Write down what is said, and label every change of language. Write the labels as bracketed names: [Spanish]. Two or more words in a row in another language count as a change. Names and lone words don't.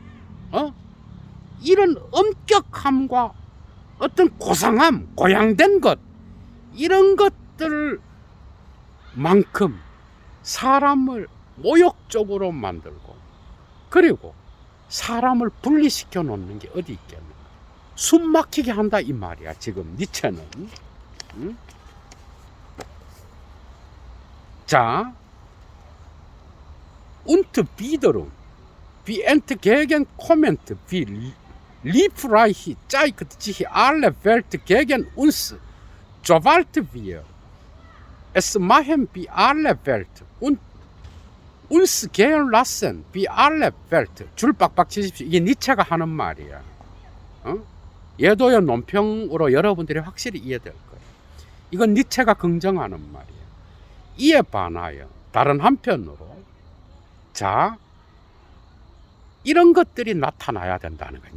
[Korean] 이런 엄격함과 어떤 고상함, 고양된 것, 이런 것들만큼 사람을 모욕적으로 만들고 그리고 사람을 분리시켜 놓는 게 어디 있겠는가. 숨 막히게 한다 이 말이야 지금 니체는. 자, [German] und wiederum wie entgegenkommend wie liebreich zeigt sich alle Welt gegen uns, sobald wir es machen wie alle Welt und uns gehen lassen wie alle Welt. [Korean] 줄 빡빡 치십시오. 이게 니체가 하는 말이야. 예도의 논평으로 여러분들이 확실히 이해될 거예요. 이건 니체가 긍정하는 말이에요. 이에 반하여 다른 한편으로, 자, 이런 것들이 나타나야 된다는 거예요.